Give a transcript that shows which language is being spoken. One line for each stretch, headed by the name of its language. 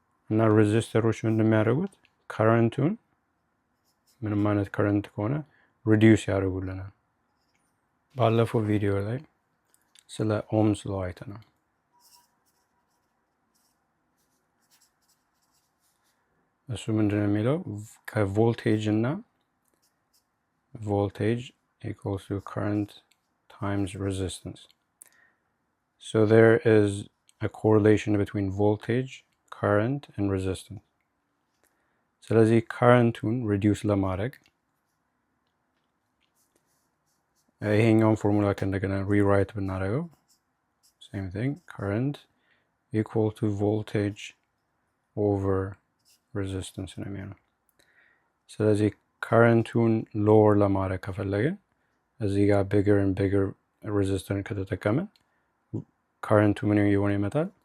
Amharic: እና ሬዚስተሮች ምንድን የሚያደርጉት ከረንቱን ምንም አይነት ከረንት ከሆነ ሪዲዩስ ያደርጉልናል። ባለፈው ቪዲዮ ላይ ስለ ኦምስ ሎ አይተናል። እሱ ምንድነው የሚለው ከቮልቴጅ እና
English: voltage equals to current times resistance. So there is a correlation between voltage, current and resistance.
Amharic: ስለዚህ currentun reduce ለማድረግ ይሄኛውን ፎርሙላ ከእንደገና rewrite ብናደርገው
English: same thing, current equal to voltage over resistance
Amharic: ነው የሚሆነው። ስለዚህ ከረንቱን ሎወር ለማድረግ ከፈለግን እዚህ ጋር ቢገር ኤንድ ቢገር ሬዚስተር ከተጠቀምን ከረንቱ ምን እየሆነ ይመጣል?